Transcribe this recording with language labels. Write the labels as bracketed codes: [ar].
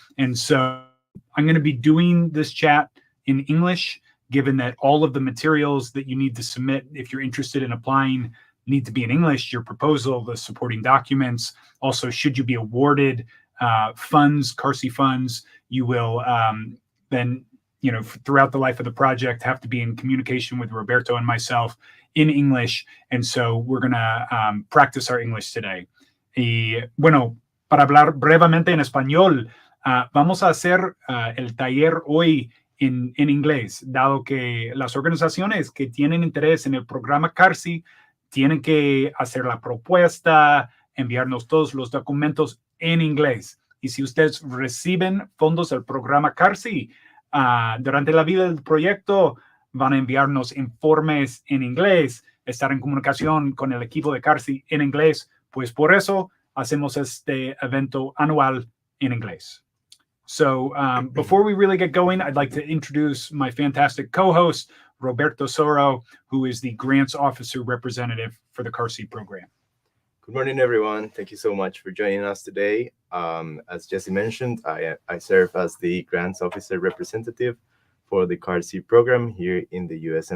[en] And so I'm going to be doing this chat in English, given that all of the materials that you need to submit if you're interested in applying need to be in English, your proposal, the supporting documents. Also, should you be awarded funds, CARSI funds, you will then, throughout the life of the project, have to be in communication with Roberto and myself in English. And so we're going to practice our English today. [es] Y bueno, para hablar brevemente en español, vamos a hacer el taller hoy en inglés, dado que las organizaciones que tienen interés en el programa CARSI tienen que hacer la propuesta, enviarnos todos los documentos en inglés. Y si ustedes reciben fondos del programa CARSI, durante la vida del proyecto van a enviarnos informes en inglés, estar en comunicación con el equipo de CARSI en inglés, pues por eso hacemos este evento anual en inglés. [en] So before we really get going, I'd like to introduce my fantastic co-host, Roberto Soro, who is the Grants Officer Representative for the CARSI program. Good morning, everyone. Thank you so much for joining us today. As Jesse mentioned, I serve as the Grants Officer Representative for the CARSI program here in the U.S.